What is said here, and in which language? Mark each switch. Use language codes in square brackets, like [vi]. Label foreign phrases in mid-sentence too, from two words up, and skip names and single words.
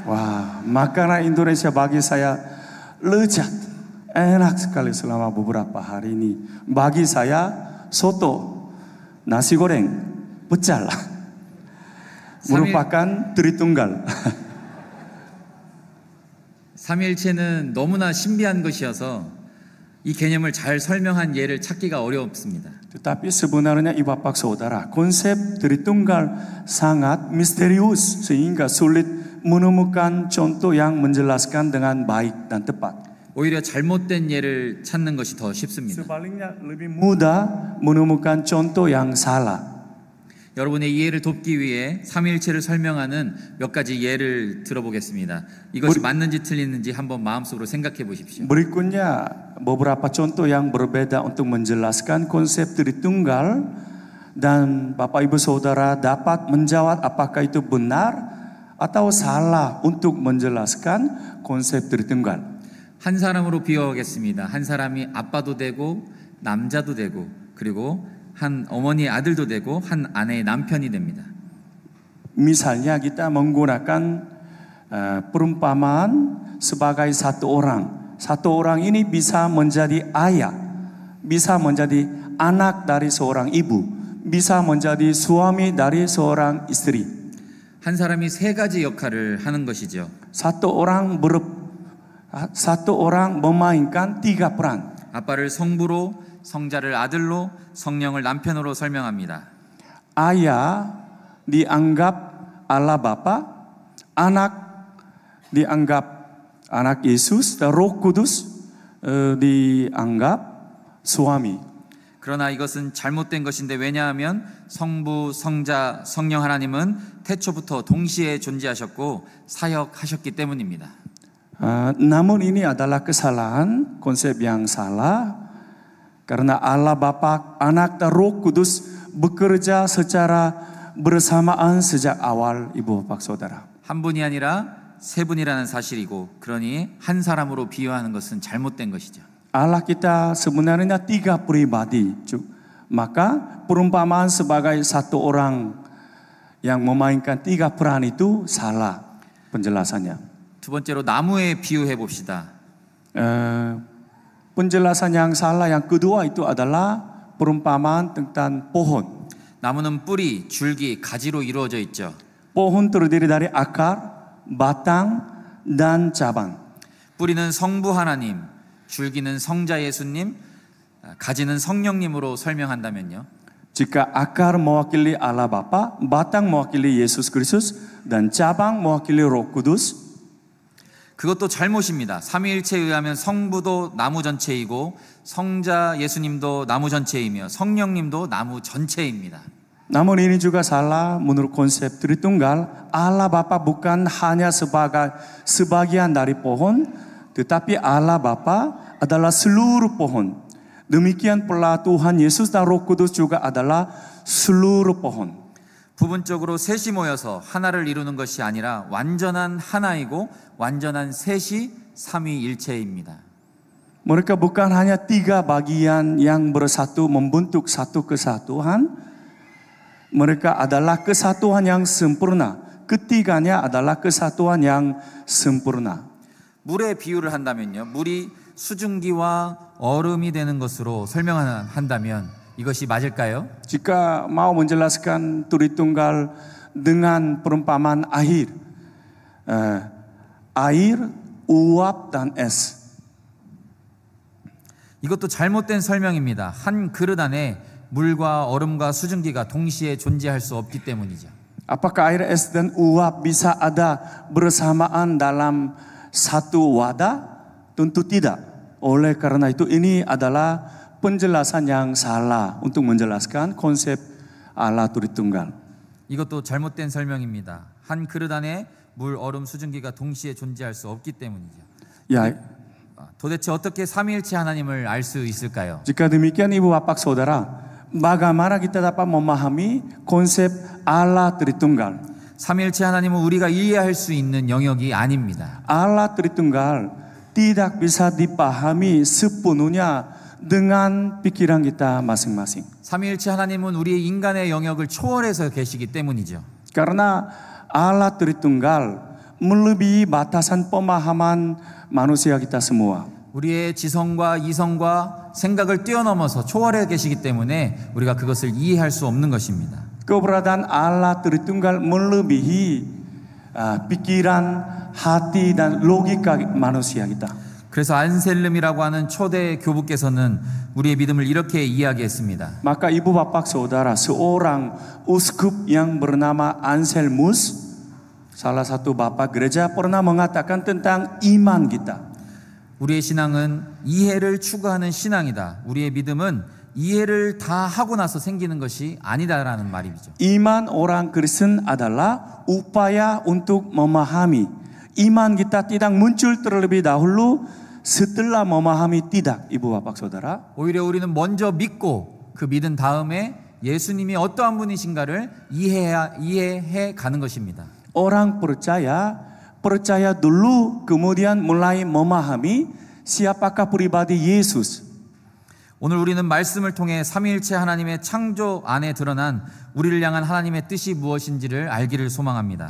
[id] Wah, makanan Indonesia bagi saya lezat, enak sekali selama beberapa hari ini. Bagi saya soto, nasi goreng, pecel merupakan Tritunggal. [ko] 삼위일체는 너무나 신비한 것이어서 이 개념을 잘 설명한 예를 찾기가 어렵습니다. [id] Tetapi sebenarnya ibu bapak saudara, konsep Tritunggal sangat misterius sehingga sulit menemukan contoh yang menjelaskan dengan baik dan tepat. [ko] 오히려 잘못된 예를 찾는 것이 더 쉽습니다. [id] Sebaliknya lebih mudah menemukan contoh yang salah. [ko] 여러분의 이해를 돕기 위해 삼위일체를 설명하는 몇 가지 예를 들어보겠습니다. 이것이 맞는지 틀리는지 한번 마음속으로 생각해 보십시오. [id] Berikutnya beberapa contoh yang berbeda untuk menjelaskan konsep Tritunggal dan Bapak Ibu Saudara dapat menjawab apakah itu benar atau salah untuk menjelaskan konsep Tritunggal. [ko] 한 사람으로 비유하겠습니다. 한 사람이 아빠도 되고 남자도 되고 그리고 한 어머니의 아들도 되고 한 아내의 남편이 됩니다. [id] Misalnya kita menggunakan perumpamaan sebagai satu orang. Satu orang ini bisa menjadi ayah, bisa menjadi anak dari seorang ibu, bisa menjadi suami dari seorang istri. [ko] 한 사람이 세 가지 역할을 하는 것이죠. [id] Satu orang memainkan tiga peran. [ko] 아빠를 성부로, 성자를 아들로, 성령을 남편으로 설명합니다. [id] Ayah dianggap Allah Bapa, anak dianggap anak Yesus, dan Roh Kudus dianggap suami. [ko] 그러나 이것은 잘못된 것인데 왜냐하면 성부, 성자, 성령 하나님은 태초부터 동시에 존재하셨고 사역하셨기 때문입니다. [id] Namun ini adalah kesalahan, konsep yang salah. Karena Allah Bapa, Anak dan Roh Kudus bekerja secara bersamaan sejak awal ibu bapak saudara. [ko] 한 분이 아니라 세 분이라는 사실이고 그러니 한 사람으로 비유하는 것은 잘못된 것이죠. [id] Allah kita sebenarnya tiga pribadi. Maka perumpamaan sebagai satu orang yang memainkan tiga peran itu salah penjelasannya. [ko] 두 번째로 나무에 비유해 봅시다. [id] Penjelasan yang salah yang kedua itu adalah perumpamaan tentang pohon. [ko] 나무는 뿌리, 줄기, 가지로 이루어져 있죠. [id] Pohon terdiri dari akar, batang, dan cabang. [ko] 뿌리는 성부 하나님, 줄기는 성자 예수님, 가지는 성령님으로 설명한다면요. [id] Jika akar mewakili Allah Bapa, batang mewakili Yesus Kristus, dan cabang mewakili Roh Kudus. [ko] 그것도 잘못입니다. 삼위일체에 의하면 성부도 나무 전체이고 성자 예수님도 나무 전체이며 성령님도 나무 전체입니다. [id] Namun ini juga salah menurut konsep Tritunggal. Allah Bapa bukan hanya sebagian dari pohon, tetapi Allah Bapa adalah seluruh pohon. Demikian pula Tuhan Yesus dan Roh Kudus juga adalah seluruh pohon. [ko] 부분적으로 셋이 모여서 하나를 이루는 것이 아니라 완전한 하나이고 완전한 셋이 삼위일체입니다. [id] Mereka bukan hanya tiga bagian yang bersatu membentuk satu kesatuan. Mereka adalah kesatuan yang sempurna. Ketiganya adalah kesatuan yang sempurna. [ko] 물의 비유를 한다면요. 물이 수증기와 얼음이 되는 것으로 설명한다면 이것이 맞을까요? [id] Jika mau menjelaskan Tritunggal dengan perumpamaan air, air, uap, dan es. [ko] 이것도 잘못된 설명입니다. 한 그릇 안에 물과 얼음과 수증기가 동시에 존재할 수 없기 때문이죠. [id] Apakah air, es, dan uap bisa ada bersamaan dalam satu wadah? Tentu tidak. Oleh karena itu ini adalah penjelasan yang salah untuk menjelaskan konsep Allah Tritunggal. [ko] 이것도 잘못된 설명입니다. 한 그릇 안에 물, 얼음, 수증기가 동시에 존재할 수 없기 때문이죠. [id] Ya, [ko] 도대체 어떻게 삼위일체 하나님을 알 수 있을까요? [id] jika demikian Ibu Bapak Saudara, bagaimana kita dapat memahami konsep Allah Tritunggal? [ko] 삼위일체 하나님은 우리가 이해할 수 있는 영역이 아닙니다. [id] Allah Tritunggal tidak bisa dipahami sepenuhnya dengan pikiran kita masing-masing. [ko] 삼위일체 하나님은 우리의 인간의 영역을 초월해서 계시기 때문이죠. [id] Karena Allah Tritunggal melebihi batasan pemahaman manusia kita semua. [ko] 우리의 지성과 이성과 생각을 뛰어넘어서 초월해 계시기 때문에 우리가 그것을 이해할 수 없는 것입니다. [id] Keberadaan Allah Tritunggal melebihi pikiran, hati, dan logika manusia kita. [ko] 그래서 안셀름이라고 하는 초대 교부께서는 우리의 믿음을 이렇게 이야기했습니다. [id] Maka Ibu Bapak Saudara, seorang uskup yang bernama Anselmus, salah satu bapak gereja, pernah mengatakan tentang iman kita. [ko] 우리의 신앙은 이해를 추구하는 신앙이다. 우리의 믿음은 이해를 다 하고 나서 생기는 것이 아니다라는 말이죠. [id] Iman orang Kristen adalah upaya untuk memahami. Iman kita tidak muncul terlebih dahulu, setelah memahami tidak, Ibu Bapak Saudara. [ko] 오히려 우리는 먼저 믿고 그 믿은 다음에 예수님이 어떠한 분이신가를 이해해 가는 것입니다. [id] Orang percaya dulu, kemudian mulai memahami siapakah pribadi Yesus. [ko] 오늘 우리는 말씀을 통해 삼위일체 하나님의 창조 안에 드러난 우리를 향한 하나님의 뜻이 무엇인지를 알기를 소망합니다.